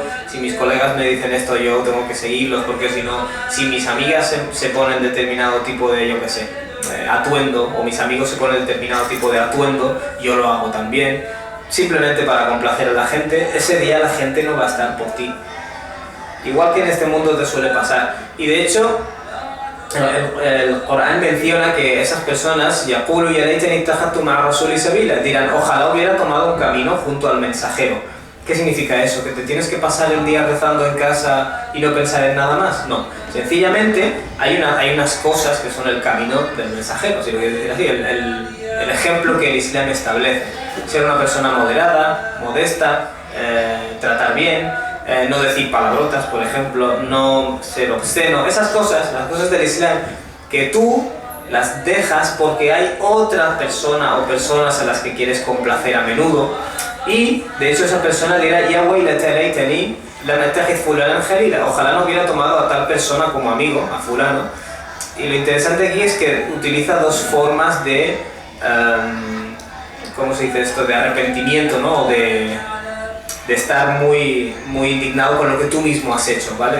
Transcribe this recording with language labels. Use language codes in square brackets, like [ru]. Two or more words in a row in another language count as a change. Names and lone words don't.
[es] Si mis colegas me dicen esto, yo tengo que seguirlos, porque si no, si mis amigas se ponen determinado tipo de, yo qué sé, atuendo, o mis amigos se ponen determinado tipo de atuendo, yo lo hago también. Simplemente para complacer a la gente, ese día la gente no va a estar por ti. Igual que en este mundo te suele pasar. Y de hecho, el Corán menciona que esas personas [ar] يقول يا ليتني اتخذت مع الرسول سبيلا, [es] dirán, ojalá hubiera tomado un camino junto al mensajero. ¿Qué significa eso? ¿Que te tienes que pasar el día rezando en casa y no pensar en nada más? No, sencillamente hay unas cosas que son el camino del mensajero, si lo quieres decir así, el ejemplo que el Islam establece. Ser una persona moderada, modesta, tratar bien, no decir palabrotas, por ejemplo, no ser obsceno, esas cosas, las cosas del Islam, que tú las dejas porque hay otra persona o personas a las que quieres complacer a menudo, y de hecho esa persona dirá, [ar] يا ويلتى ليتني لم أتخذ فلانا خليلا, [es] ojalá no hubiera tomado a tal persona como amigo, a fulano. Y lo interesante aquí es que utiliza dos formas de, ¿cómo se dice esto?, de arrepentimiento, ¿no?, o de estar muy indignado con lo que tú mismo has hecho, ¿vale?